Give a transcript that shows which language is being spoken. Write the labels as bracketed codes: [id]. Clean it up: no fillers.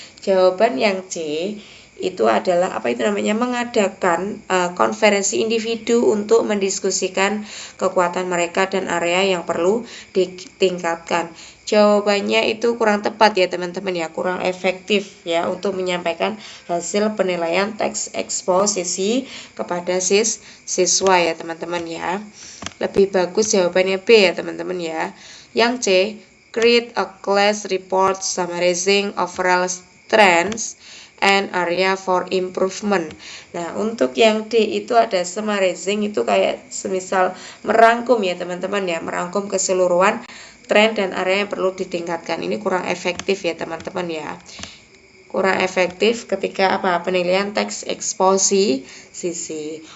[id] Jawaban yang C itu adalah mengadakan konferensi individu untuk mendiskusikan kekuatan mereka dan area yang perlu ditingkatkan. Jawabannya itu kurang tepat ya teman-teman ya, kurang efektif ya untuk menyampaikan hasil penilaian teks eksposisi kepada siswa ya teman-teman ya. Lebih bagus jawabannya B ya teman-teman ya. Yang C, [en] create a class report summarizing overall strengths and area for improvement. [id] Nah, untuk yang D itu ada summarizing, itu kayak semisal merangkum ya teman-teman ya, merangkum keseluruhan tren dan area yang perlu ditingkatkan. Ini kurang efektif ya teman-teman ya. Kurang efektif ketika penilaian teks eksposisi.